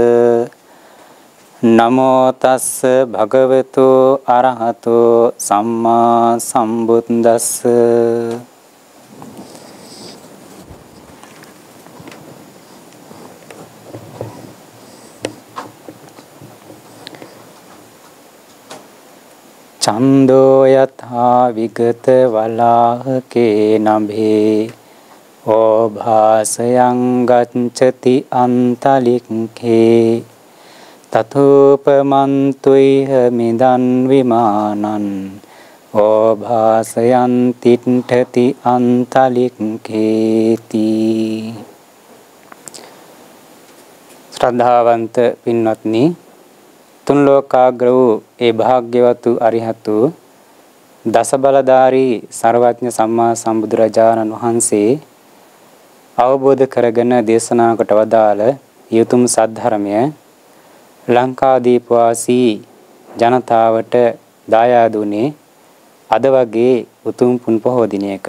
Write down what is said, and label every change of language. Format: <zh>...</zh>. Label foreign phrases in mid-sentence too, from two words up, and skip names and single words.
<pi>නමෝ තස්ස භගවතු අරහතෝ සම්මා සම්බුද්දස්ස චන්දෝ යථා විගත වලාහකේ නභේ ඕභාසයං ගච්ඡති අන්තලික්ඛේ තතෝපමන්තුයිහ මිදන් විමානං ඕභාසයන් තිට්ඨති අන්තලික්ඛේති.</pi> <si>ශ්‍රද්ධාවන්ත පින්වත්නි, තුන් ලෝකාග්‍ර වූ ඒ භාග්‍යවත් වූ අරිහතු දස බලධාරී සර්වඥ සම්මා සම්බුදුරජාණන් වහන්සේ අවබෝධ කරගෙන දේශනා කොට වදාළ යුතුම් සද්ධර්මය ලංකාදීප වාසී ජනතාවට දායාද වුණේ අද වගේ උතුම් පුන් පොහෝ දිනයක.</si>